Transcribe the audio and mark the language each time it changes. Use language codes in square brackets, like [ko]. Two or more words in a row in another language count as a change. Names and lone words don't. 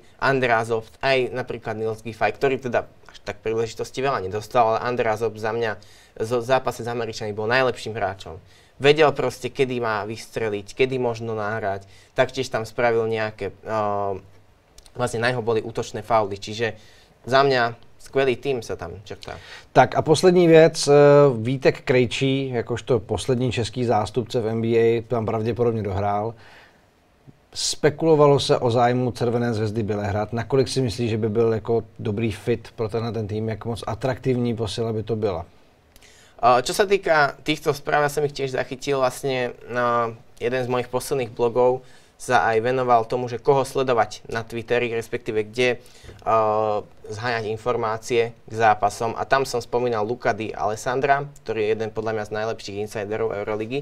[sk] Andrázov, aj napríklad Nils Giffey, ktorý teda až tak príležitosti veľa nedostal, ale Andrázov za mňa v zápase s Američanmi bol najlepším hráčom. Vedel proste, kedy má vystreliť, kedy možno nahrať. Taktiež tam spravil nejaké, vlastne na neho boli útočné fauly, čiže za mňa [cs] skvělý tým se tam čertá. Tak a poslední věc, Vítek Krejčí, jakožto poslední český zástupce v NBA, tam pravděpodobně dohrál. Spekulovalo se o zájmu Červené zvezdy Bělehrad. Nakolik si myslíš, že by byl jako dobrý fit pro ten tým, jak moc atraktivní posila by to byla? [sk] Čo sa týka týchto správ, ja som ich tiež zachytil, vlastne jeden z mojich posledných blogov sa aj venoval tomu, že koho sledovať na Twitteri, respektíve kde zháňať informácie k zápasom. A tam som spomínal Luka Di Alessandra, ktorý je jeden podľa mňa z najlepších insiderov Euroligy.